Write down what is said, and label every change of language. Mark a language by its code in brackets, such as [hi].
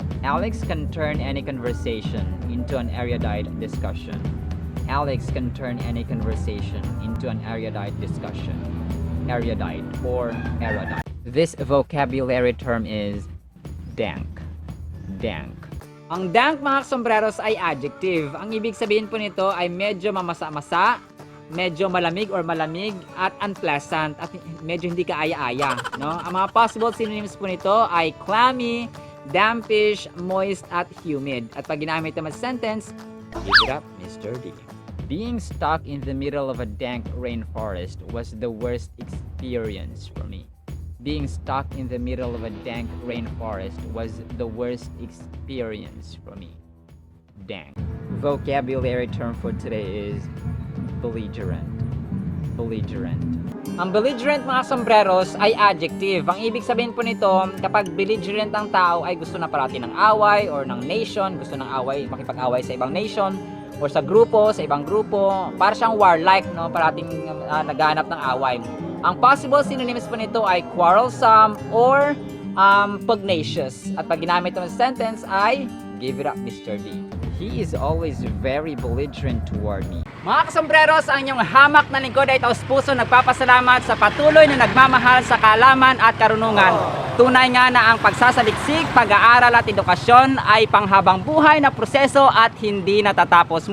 [en] Alex can turn any conversation into an erudite discussion. Alex can turn any conversation into an erudite discussion. Erudite or erudite. This vocabulary term is dank. Dank. [tl] Ang dank, mga sombreros, ay adjective. Ang ibig sabihin po nito ay medyo mamasa-masa, medyo malamig or malamig, at unpleasant, at medyo hindi kaaya-aya, no? Ang mga possible synonyms po nito ay clammy, dampish, moist, at humid. At pag ginamit naman sa sentence, [en] give it up, [tl] Mr. D. [en] Being stuck in the middle of a dank rainforest was the worst experience for me. Being stuck in the middle of a dank rainforest was the worst experience for me. Dank. vocabulary term for today is belligerent. Belligerent. [tl] Ang belligerent mga sombreros ay adjective. Ang ibig sabihin po nito, kapag belligerent ang tao ay gusto na parati ng away or ng nation, gusto ng away, makipag-away sa ibang nation or sa grupo, sa ibang grupo, para siyang warlike, no? Parating naghahanap ng away. Ang possible synonyms po nito ay quarrelsome or pugnacious. At pag ginamit ito ng sentence ay [en] give it up, Mr. D. He is always very belligerent toward me. [tl] Mga kasombreros, ang inyong hamak na lingkod ay taos puso nagpapasalamat sa patuloy na nagmamahal sa kaalaman at karunungan. Tunay nga na ang pagsasaliksik, pag-aaral at edukasyon ay panghabang buhay na proseso at hindi natatapos.